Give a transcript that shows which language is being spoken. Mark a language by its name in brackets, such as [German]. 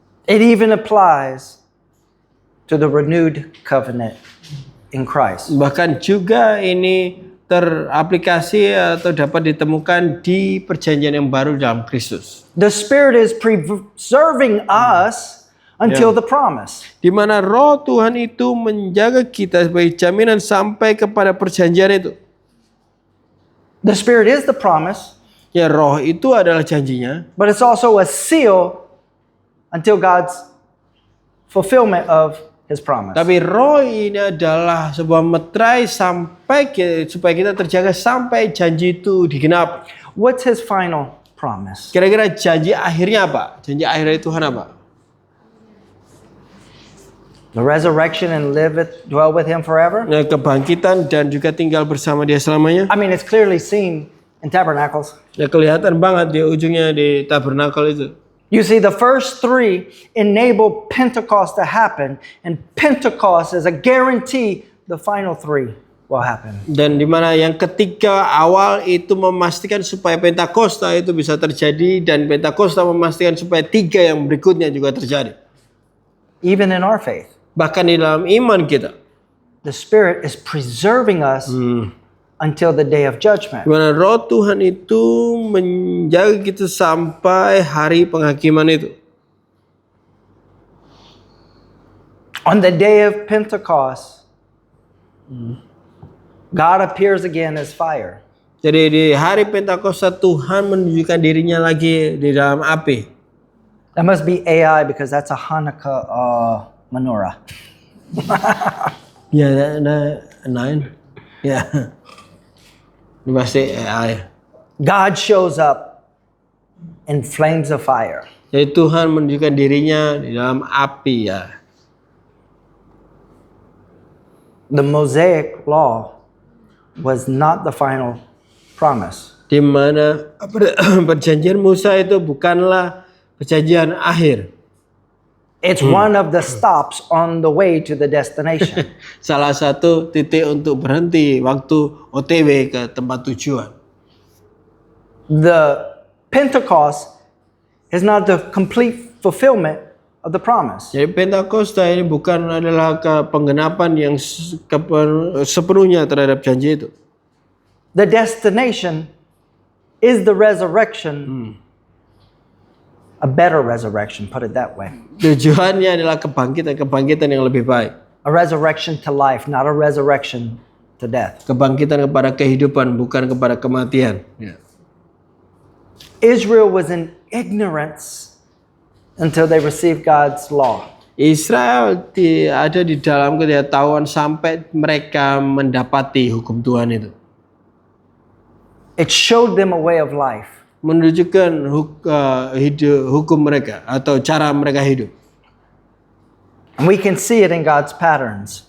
[English] It even applies to the renewed covenant in Christ. [Indonesian] Bahkan juga ini teraplikasi atau dapat ditemukan di perjanjian yang baru dalam Kristus. [English] The Spirit is preserving us until the promise. [Indonesian] Di mana Roh Tuhan itu menjaga kita sebagai jaminan sampai kepada perjanjian itu. [English] The Spirit is the promise, [Indonesian] Ya, Roh itu adalah janjinya, [English] but it's also a seal until God's fulfillment of His promise. [Indonesian] tapi Roh ini adalah sebuah meterai supaya kita terjaga sampai janji itu digenapi. [English] What's His final promise? [Indonesian] Kira-kira janji akhirnya apa? Janji akhir dari Tuhan apa? [English] The resurrection and dwell with Him forever? [Indonesian] Nah, kebangkitan dan juga tinggal bersama Dia selamanya. [English] I mean, it's clearly seen in tabernacles. [Indonesian] Ya, kelihatan banget di ujungnya di tabernakel itu. [English] You see, the first three enable Pentecost to happen, and Pentecost is a guarantee the final three will happen. [Indonesian] Dan di mana yang ketiga awal itu memastikan supaya Pentakosta itu bisa terjadi, dan Pentakosta memastikan supaya tiga yang berikutnya juga terjadi. [English] Even in our faith, [Indonesian] Bahkan di dalam iman kita, [English] the Spirit is preserving us until the day of judgment. [Indonesian] di mana Roh Tuhan itu menjaga kita sampai hari penghakiman itu. [English] On the day of Pentecost, God appears again as fire. [Indonesian] Jadi di hari Pentakosta Tuhan menunjukkan dirinya lagi di dalam api. [English] That must be AI because that's a Hanukkah menorah. [Indonesian] Ya, ada 9. Ya. Ini pasti AI. [English] God shows up in flames of fire. [Indonesian] Jadi Tuhan menunjukkan dirinya di dalam api ya. [English] The Mosaic law was not the final promise. [Indonesian] Di mana perjanjian Musa itu bukanlah perjanjian akhir. [English] It's one of the stops on the way to the destination. [Indonesian] Salah satu titik untuk berhenti waktu OTW ke tempat tujuan. [English] The Pentecost is not the complete fulfillment of the promise. [Indonesian] Jadi Pentakosta ini bukan adalah penggenapan yang sepenuhnya terhadap janji itu. [English] The destination is the resurrection, a better resurrection, put it that way. [Indonesian] Tujuannya adalah kebangkitan yang lebih baik. [English] A resurrection to life, not a resurrection to death. [Indonesian] Kebangkitan kepada kehidupan, bukan kepada kematian. Ya. [English] Israel was in ignorance until they received God's law. [Indonesian] Israel ada di dalam ketidaktahuan sampai mereka mendapati hukum Tuhan itu. [English] It showed them a way of life. [Indonesian] Menunjukkan hukum mereka atau cara mereka hidup. [English] And we can see it in God's patterns.